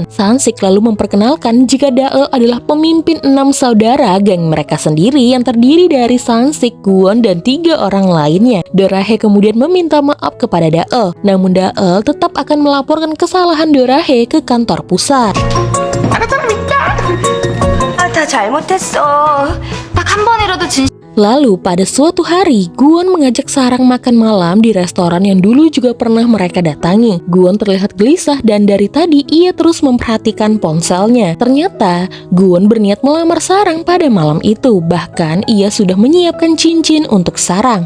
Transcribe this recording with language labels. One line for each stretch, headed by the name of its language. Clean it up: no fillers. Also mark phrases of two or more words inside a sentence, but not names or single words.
Indonesian: Sansik lalu memperkenalkan jika Dae adalah pemimpin 6 saudara geng mereka sendiri yang terdiri dari Sansik, Guwon, dan 3 orang lainnya. Dorahe kemudian meminta maaf kepada Dae, namun Dae tetap akan melaporkan kesalahan Dorahe ke kantor pusat.
Korean: 다 잘못했어. 딱 한 번이라도
Indonesian: Lalu pada suatu hari, Guwon mengajak Sarang makan malam di restoran yang dulu juga pernah mereka datangi. Guwon terlihat gelisah dan dari tadi ia terus memperhatikan ponselnya. Ternyata, Guwon berniat melamar Sarang pada malam itu. Bahkan ia sudah menyiapkan cincin untuk Sarang.